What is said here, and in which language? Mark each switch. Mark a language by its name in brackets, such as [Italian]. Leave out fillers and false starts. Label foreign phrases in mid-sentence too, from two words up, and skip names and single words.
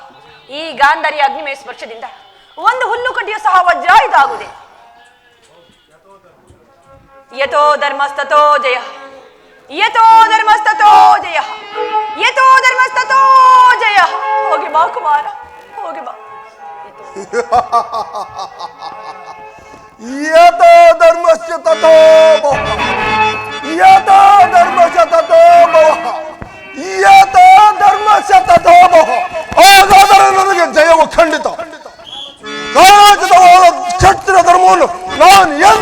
[Kannada] ಈ ಗಾಂಧಾರಿಯ ಅಗ್ನಿಮಯ ಸ್ಪರ್ಶದಿಂದ ಒಂದು ಹುಲ್ಲು ಕಡ್ಡಿಯೂ ಸಹ ವಜ್ರಾಯುಧ ಆಗುವುದೇ. [Sanskrit] ಯಥೋ ಧರ್ಮಸ್ತಥೋ ಜಯ, ಯಥೋ ಧರ್ಮಸ್ತಥೋ ಜಯ, ಯಥೋ ಧರ್ಮಸ್ತಥೋ ಜಯ. [Kannada] ಹೋಗಿ ಬಾ ಕುಮಾರ, ಹೋಗಿ ಬಾ. [Sanskrit] ಯಥೋ ಧರ್ಮಸ್ಯ ತಥೋ ಭವ, ಯಥೋ ಧರ್ಮಸ್ಯ ತಥೋ ಭವ, ಯಥೋ ಧರ್ಮಸ್ಯ ತಥೋ ಭವ. [Kannada] ಹಾಗಾದರೆ ನನಗೆ ಜಯವು ಖಂಡಿತ. ಕಾರಾಜಿತವಾದ ಕ್ಷತ್ರಿಯ ಧರ್ಮವನ್ನು ನಾನು